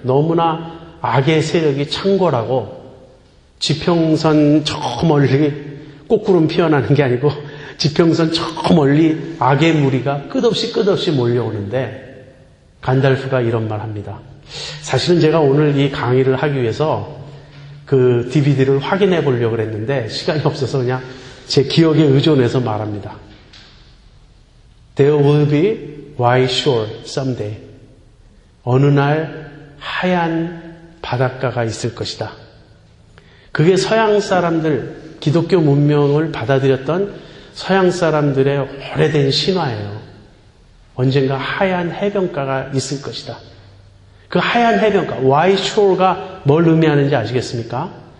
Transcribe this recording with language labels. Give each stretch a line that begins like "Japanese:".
Korean: 너무나 악의 세력이 창궐하고 지평선 저 멀리 꽃구름 피어나는 게 아니고 지평선 저 멀리 악의 무리가 끝없이 몰려오는데 간달프가 이런 말 합니다. 사실은 제가 오늘 이 강의를 하기 위해서 그 DVD를 확인해 보려고 했는데 시간이 없어서 그냥 제 기억에 의존해서 말합니다.
English: There will be white shore someday.
Korean: 어느 날 하얀 바닷가가 있을 것이다. 그게 서양 사람들, 기독교 문명을 받아들였던 서양 사람들의 오래된 신화예요. 언젠가 하얀 해변가가 있을 것이다. 그 하얀 해변가, white shore가 뭘 의미하는지 아시겠습니까?